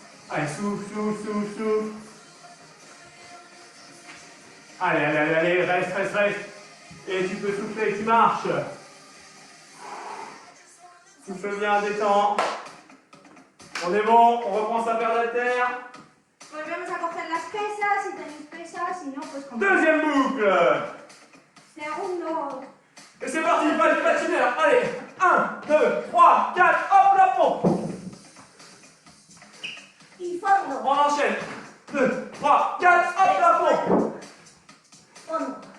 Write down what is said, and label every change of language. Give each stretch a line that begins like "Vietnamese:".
French: Allez, souffle. Allez, reste. Et tu peux souffler, tu marches. Souffle bien, détends. On est bon, on reprend sa paire d'haltères.
Spanish: Volvemos a coger las pesas, si tenéis pesas, si no, pues como...
French: Deuxième boucle.
Spanish: Segundo.
French: Et c'est parti, pas du patineur. Allez, 1, 2, 3, 4, hop, la pompe.
Spanish: Y fondo.
French: On enchaîne. 2, 3, 4, hop, la pompe.
Spanish: Fondo.